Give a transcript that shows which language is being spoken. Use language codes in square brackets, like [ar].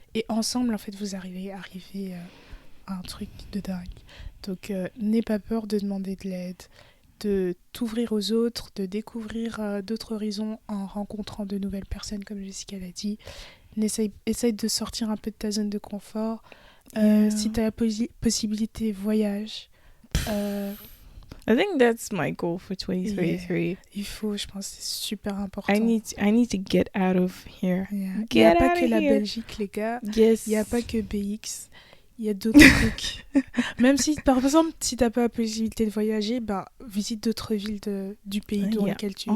[fr] Et ensemble, en fait, vous arrivez à un truc de dingue. Donc, n'aie pas peur de demander de l'aide, de t'ouvrir aux autres, de découvrir d'autres horizons en rencontrant de nouvelles personnes, comme Jessica l'a dit. Essaye de sortir un peu de ta zone de confort. Si tu as la possibilité, voyage. [en] I think that's my goal for 2023. Yeah. [fr] Il faut, je pense, c'est super important. [en] I need to get out of here. Yeah. [fr] Il n'y a pas que la Belgique, les gars. Yes. Il n'y a pas que BX. Il y a d'autres trucs. Même si, par exemple, si tu n'as pas la possibilité de voyager, visite d'autres villes du pays dans lequel tu vis.